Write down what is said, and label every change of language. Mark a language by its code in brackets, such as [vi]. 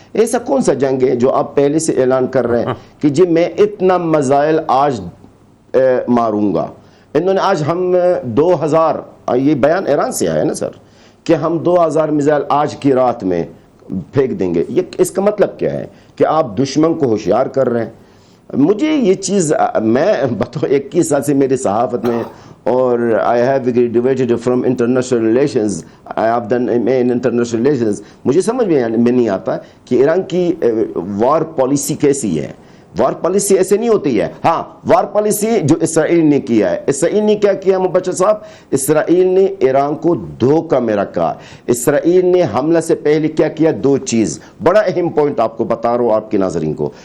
[ur] ایسا کون سا جنگ ہے جو آپ پہلے سے اعلان کر رہے ہیں کہ جی میں اتنا میزائل آج ماروں گا. انہوں نے آج ہم 2000، یہ بیان ایران سے آیا ہے نا سر، کہ ہم 2000 میزائل آج کی رات میں پھینک دیں گے. یہ اس کا مطلب کیا ہے کہ آپ دشمن کو ہوشیار کر رہے ہیں. مجھے یہ چیز، میں بطور 21 سال سے میری صحافت میں، اور [en] I have graduated from international relations, I have done MA in international relations. [ur] مجھے سمجھ میں نہیں آتا کہ ایران کی وار پالیسی کیسی ہے. وار پالیسی ایسے نہیں ہوتی ہے. ہاں وار پالیسی جو اسرائیل نے کیا ہے، اسرائیل نے کیا کیا مبشر صاحب؟ اسرائیل نے ایران کو دھوکہ میں رکھا. اسرائیل نے حملہ سے پہلے کیا کیا؟ 2 چیز، بڑا اہم پوائنٹ آپ کو بتا رہا ہوں آپ کے ناظرین کو.